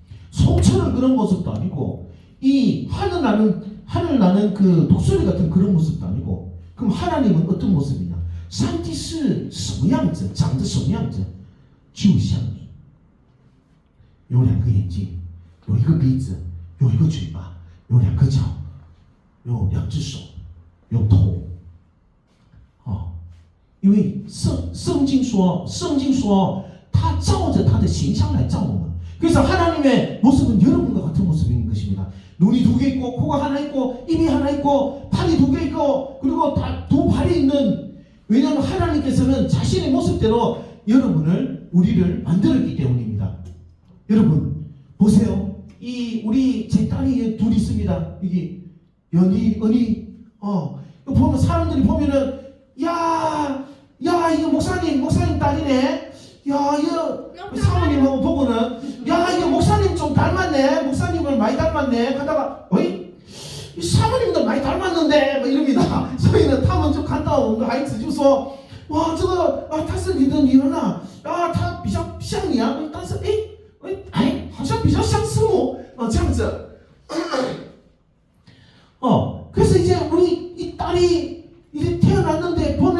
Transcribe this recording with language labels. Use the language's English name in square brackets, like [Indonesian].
[Korean] 소처럼 그런 모습도 아니고 이 하늘 나는 그 독수리 같은 그런 모습도 아니고 그럼 하나님은 어떤 모습이냐? [Chinese] 上帝是什么样子？长得什么样子？就像你，有两个眼睛，有一个鼻子，有一个嘴巴，有两个脚，有两只手，有头。因为圣经说他照着他的形象来造我们。 [Korean] 그래서 하나님의 모습은 여러분과 같은 모습인 것입니다. 눈이 두 개 있고 코가 하나 있고 입이 하나 있고 팔이 두 개 있고 그리고 두 발이 있는, 왜냐하면 하나님께서는 자신의 모습대로 우리를 만들었기 때문입니다. 여러분 보세요. 우리 제 딸이 둘 있습니다. 여기 연희, 은희. 보면 사람들이 보면은 야 이거 목사님 딸이네. 야 이거 사모님하고 보고는 야 이거 목사님 좀 닮았네. 목사님을 많이 닮았네. 하다가 이 사모님도 많이 닮았는데 막 이럽니다. [Chinese] 所以呢他们就看到我们的孩子就说哇这个他是你的女儿啊，他比较像你啊，但是好像比较像师母这样子。 [Korean] 그래서 이제 우리 이 딸이 이제 태어났는데